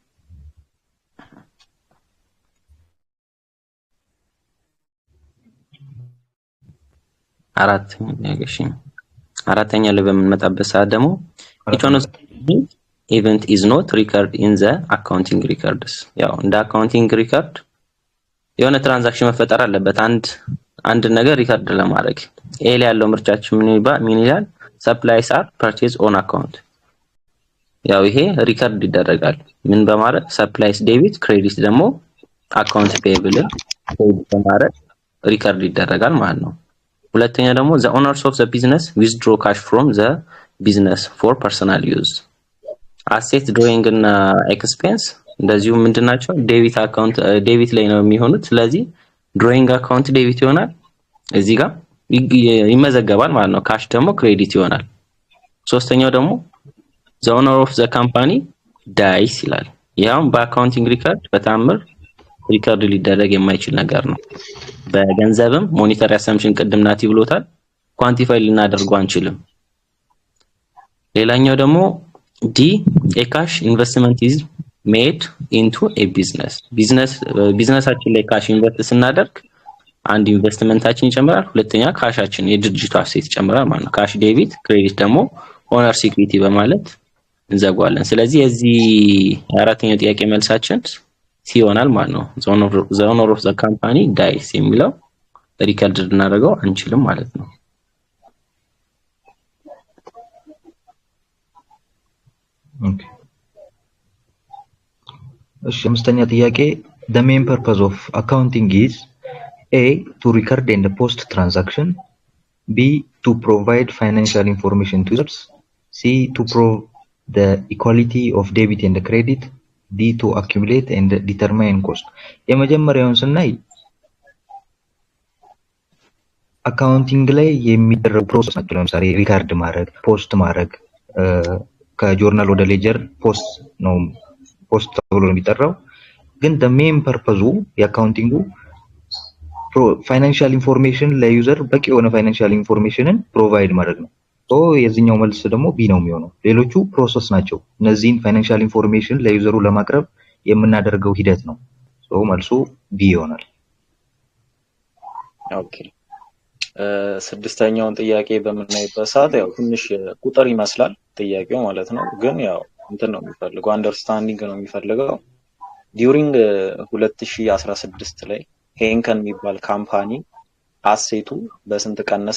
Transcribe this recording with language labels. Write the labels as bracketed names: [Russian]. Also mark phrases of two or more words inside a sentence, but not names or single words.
[Amharic] አራተኛ ላይ በመጣበት ሰዓት ደግሞ [English] economic event is not record in the accounting records [Amharic] ያው እንደ [English] accounting record [Amharic] የሆነ ትራንዛክሽን መፈጠር አለበት አንድ ነገር ሪከርድ ለማድረግ ኤ ላይ ያለው ምርጫችን ምን ይላል [English] supplies are purchase on account [Amharic] ያው ይሄ ሪከርድ ይደረጋል ምን በማድረግ [English] supplies debit credit [Amharic] ደግሞ [English] account payable credit [Amharic] በማድረግ ሪከርድ ይደረጋል ማለት ነው ሁለተኛ ደግሞ [English] the owners of the business withdraw cash from the business for personal use asset drawing [Amharic] እና expense እንደዚሁ ምንድናቸው [English] debit account [Amharic] ዴቢት ላይ ነው የሚሆኑት ስለዚህ [English] drawing account [Amharic] ዴቢት ይሆናል እዚህ ጋር ይመዘገባል ማለት ነው ካሽ ደግሞ ክሬዲት ይሆናል ሶስተኛው ደግሞ [English] the owner of the company dies [Amharic] ይላል ያው በአካውንቲንግ ሪከርድ በታምር ሪከርድ ሊደረግ የማይችል ነገር ነው በገንዘብም [English] monetary assumption [Amharic] ቅድምናት ይብሎታል ኳንቲፋይ ልናደርገው አንችልም ሌላኛው ደግሞ ዲ [English] a cash investment is made into a [Amharic] ቢዝነሳችን ላይ [English] cash invest [Amharic] ስናደርግ አንድ ኢንቨስትመንታችን ይጨምራል ሁለተኛ ካሻችን የድርጅቱ አሴት ይጨምራል ማለት ነው [English] cash debit credit [Amharic] ደግሞ [English] owner equity [Amharic] በማለት እንዘጋዋለን ስለዚህ የዚህ አራተኛው ጥያቄ መልሳችን ሲሆናል ማለት ነው [English] the owner of the company dies [Amharic] የሚለው ሪከርድ ልናደርገው አንችልም ማለት ነው [English] ኦኬ [Amharic] እሺ አምስተኛ ጥያቄ [English] the main purpose of accounting is a to record and post transaction b to provide financial information to users c to prove the equality of debit and credit d to accumulate and determine cost [Amharic] የመጀመሪያውን ስናይ አካውንቲንግ ላይ የሚደረጉ ፕሮሰስ ናቸው ለምሳሌ ሪካርድ ማድረግ ፖስት ማድረግ ከጆርናል ወደ ሌጀር ፖስት ተብሎ ነው የሚጠራው ግን [English] the main purpose [Amharic] የአካውንቲንጉ [English] financial information [Amharic] ለዩዘር በቂ የሆነ [English] financial information provide [Amharic] ማድረግ ነው። ሶ የዚህኛው መልስ ደግሞ ቢ ነው የሚሆነው። ሌሎቹ ፕሮሰስ ናቸው። እነዚህን [English] financial information [Amharic] ለዩዘሩ ለማቅረብ የምናደርገው ሂደት ነው። ሶ መልሱ ቢ ይሆናል። ኦኬ ስድስተኛውን ጥያቄ በምናይበት ሰዓት ያው ትንሽ ቁጥር ይመስላል ጥያቄው ማለት ነው፣ ግን ያው እንትን ነው የሚፈልገው አንደርስታንዲንግ ነው የሚፈልገው። ዲዩሪንግ 2016 ላይ ሄንከን የሚባል ካምፓኒ አሴቱ በስንት ቀነሰ?